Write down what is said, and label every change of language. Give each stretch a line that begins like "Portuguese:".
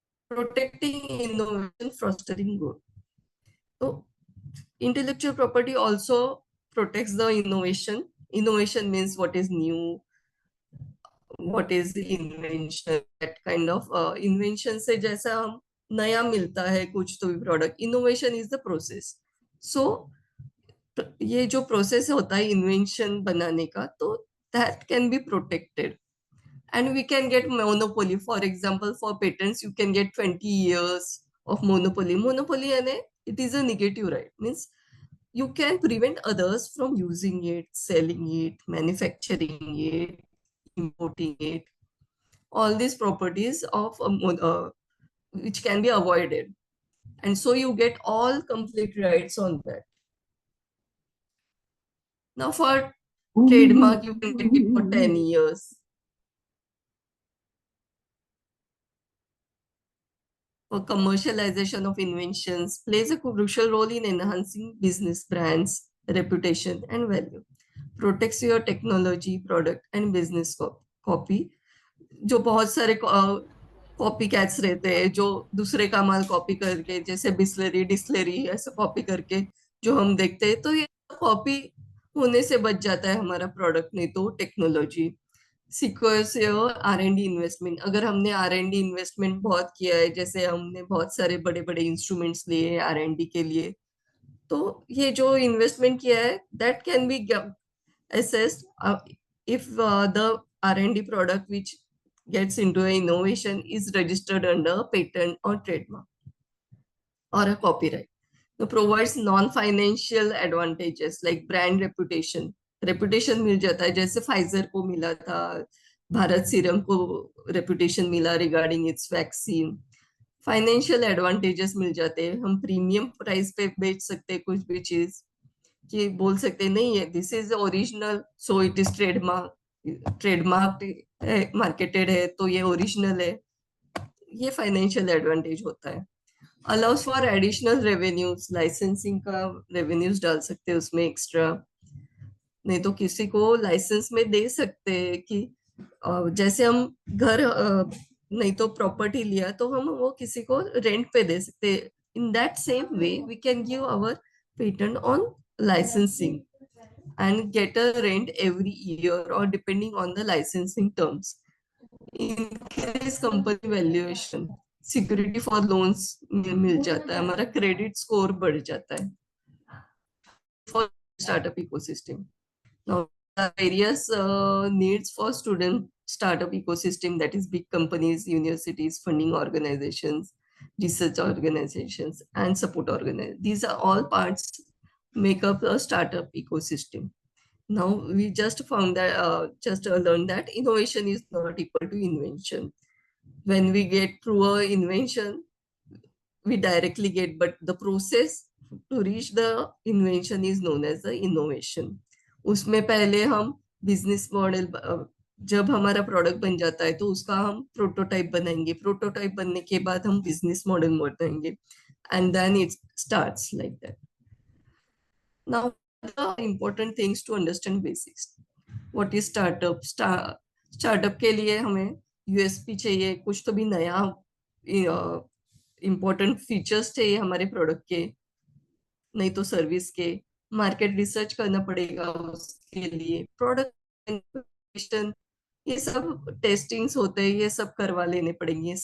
English: protecting innovation, fostering growth. So intellectual property also protects the innovation. Innovation means what is new, what is the invention, that kind of invention
Hindi: से जैसा हम नया मिलता है कुछ तो भी product.
English: Innovation is the process.
Hindi: सो ये जो प्रोसेस होता है इन्वेंशन बनाने का, तो
English: That can be protected. And we can get monopoly. For example, for patents, you can get 20 years of monopoly. Monopoly, it is a negative right. Means you can prevent others from using it, selling it, manufacturing it, importing it. All these properties of which can be avoided. And so you get all complete rights on that. Now for trademark, you can get it for 10 years. For commercialization of inventions plays a crucial role in enhancing business brands, reputation, and value. Protects your technology, product, and business copy.
Hindi: जो बहुत सारे copy cats रहते हैं जो दूसरे का माल copy करके, जैसे बिस्लरी डिस्लरी ऐसा कॉपी करके जो हम देखते हैं, तो ये कॉपी होने से बच जाता है हमारा प्रोडक्ट, नहीं तो technology.
English: Secures your R&D investment.
Hindi: अगर हमने R&D इन्वेस्टमेंट बहुत किया है, जैसे हमने बहुत सारे बड़े बड़े इंस्ट्रूमेंट्स लिए हैं R&D के लिए, तो ये जो इन्वेस्टमेंट किया है
English: That can be assessed if the R&D product which gets into an innovation is registered under a patent or trademark or a copyright. Now provides non-financial advantages like brand reputation.
Hindi: Reputation मिल जाता है, जैसे Pfizer को मिला था, Bharat serum को reputation मिला regarding it's vaccine. Financial advantages मिल जाते हैं, हम प्रीमियम प्राइस पे बेच सकते हैं कुछ भी चीज, कि बोल सकते नहीं है
English: this is original so it is trademark marketed
Hindi: है तो ये ओरिजिनल है। ये फाइनेंशियल एडवांटेज होता है। Allow us for additional revenues, licensing का रेवेन्यूज डाल सकते हैं उसमें एक्स्ट्रा, नहीं तो किसी को लाइसेंस में दे सकते हैं कि जैसे हम घर नहीं तो प्रॉपर्टी लिया तो हम वो किसी को रेंट पे दे सकते हैं।
English: In that same way we can give our patent on licensing and get a rent every year or depending on the licensing terms. Increase company valuation, security for loans
Hindi: मिल जाता है, हमारा credit score बढ़ जाता है
English: for startup ecosystem. Now, various needs for student startup ecosystem, that is big companies, universities, funding organizations, research organizations, and support organizations. These are all parts make up a startup ecosystem. Now, we just found that, learned that innovation is not equal to invention. When we get through a invention, we directly get, but the process to reach the invention is known as the innovation.
Hindi: उसमें पहले हम business model, जब हमारा product बन जाता है तो उसका हम प्रोटोटाइप बनाएंगे, प्रोटोटाइप बनने के बाद हम बिजनेस मॉडल बनाएंगे,
English: and then it starts like that. Now the important things to understand basics. What is startup?
Hindi: Startup के लिए हमें यूएसपी चाहिए, कुछ तो भी नया इंपॉर्टेंट फीचर्स चाहिए हमारे प्रोडक्ट के, नहीं तो सर्विस के। मार्केट रिसर्च करना पड़ेगा उसके लिए, प्रोडक्ट, ये सब टेस्टिंग्स होते हैं, ये सब करवा लेने पड़ेंगे।